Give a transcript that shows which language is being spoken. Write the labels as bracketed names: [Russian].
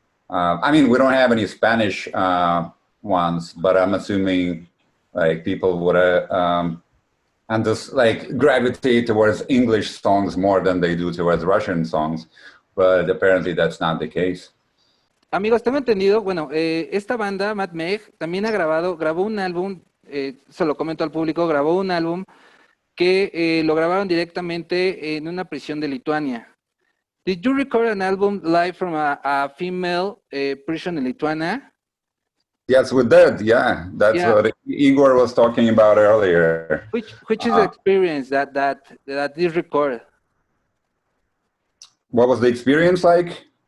[English] I mean, we don't have any Spanish ones, but I'm assuming like people would and just like gravitate towards English songs more than they do towards Russian songs, but apparently that's not the case. [Spanish] Amigos, tengo entendido, bueno, esta banda, Mad Meg, también grabó un álbum, se lo comento al público, grabó un álbum que lo grabaron directamente en una prisión de Lituania. [English] Did you record an album live from a female prison in Lithuania? Yes, we did. Yeah, that's what Igor was talking about earlier. Which is the experience that is recorded? What was the experience like?